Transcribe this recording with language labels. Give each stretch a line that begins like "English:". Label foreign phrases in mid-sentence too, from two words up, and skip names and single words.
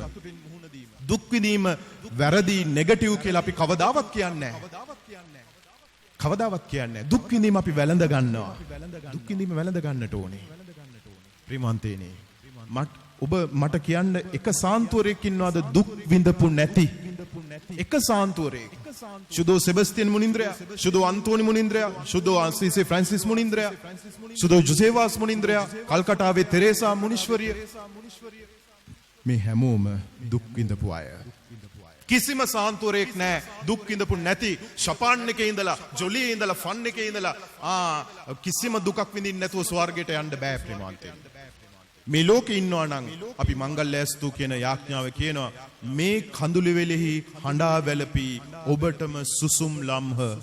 Sinhala: දුක් විඳීම වැරදි නෙගටිව් කියලා අපි කවදාවත් කියන්නේ නැහැ. කවදාවත් කියන්නේ නැහැ. දුක් විඳීම අපි වැළඳ ගන්නවා. දුක් විඳීම වැළඳ ගන්නට ඕනේ. ප්‍රේමන්තේනේ ඔබ මට කියන්න එක සාන්තුවරයෙක් ඉන්නවද දුක් විඳපු නැති? එක සාන්තුවරයෙක්. ශුද්ධෝ සෙබස්ටියන් මුනිඳ්‍රිය, ශුද්ධෝ අන්තෝනි මුනිඳ්‍රිය, ශුද්ධෝ ආසීසේ ෆ්‍රාන්සිස් මුනිඳ්‍රිය, ශුද්ධෝ ජෝසෙවාස් මුනිඳ්‍රිය, කල්කත්තා වේ තෙරේසා මුනීශ්වරිය. මේ හැමෝම දුක් විඳපු අය. කිසිම සාන්තුවරයෙක් නැහැ දුක් විඳපු නැති. ෂපාන් එකේ ඉඳලා, ජොලියේ ඉඳලා, ෆන් එකේ ඉඳලා කිසිම දුකක් විඳින්න නැතුව ස්වර්ගයට යන්න බෑ ප්‍රේමවන්තයන්. මේ ලෝකේ ඉන්නවා නම් අපි මංගල්‍යස්තු කියන යාඥාව කියනවා මේ කඳුළු වෙලෙහි හඬා වැළපී ඔබටම සුසුම් ලම්හ.